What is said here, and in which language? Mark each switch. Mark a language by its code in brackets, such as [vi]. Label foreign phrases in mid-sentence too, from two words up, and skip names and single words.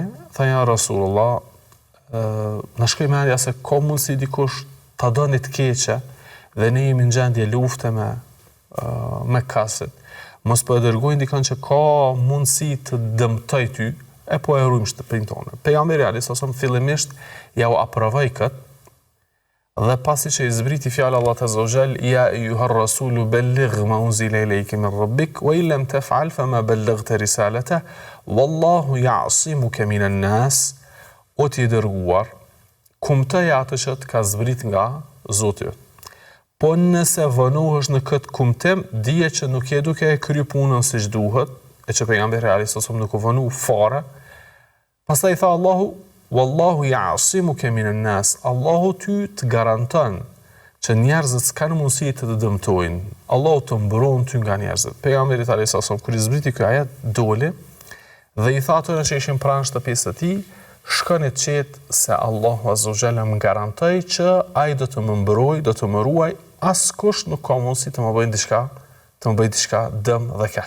[sq] Tha: "Ja Rasulullah, na shkoi mendja se ka mundësi dikush ta doni të keqe dhe ne jemi në gjendje lufte me kaset. Mos po e dërgojnë dikon që ka mundësi të dëmtoj ty, e po e rrujmë shtëpinë tonë." Pejgamberi [ar] عليه السلام [sq] fillimisht ja u aprovoi këtë dhe pasi që i zbriti fjala Allahu [ar] عز وجل: "يا أيها الرسول بلغ ما أنزل إليك من ربك وإن لم تفعل فما بلغت رسالته والله يعصمك من الناس." [sq] O ti i dërguar, kumtoj atë që të ka zbrit nga Zoti yt. Po nëse vënohesh në këtë kumtim, dije që nuk je duke e kryer punën siç duhet, e që pejgamberi [ar] عليه السلام [sq] nuk u vënu fare. Pastaj tha Allahu: [ar] "والله يعصمك من الناس." [sq] Allahu ty të garanton që njerëzit s'kan mundësi të të dëmtojnë. Allahu të mbron ty nga njerëzit. Pejgamberi [ar] عليه السلام [sq] kur i zbriti ky ajet doli dhe i tha atyre që ishin pranë shtëpisë së tij: "Shkoni të qetë se Allahu [ar] عز وجل [sq] më garantoi që ai do të më mbrojë, do të më ruaj, askush nuk ka mundësi të më bëjë diçka dëm dhe keq."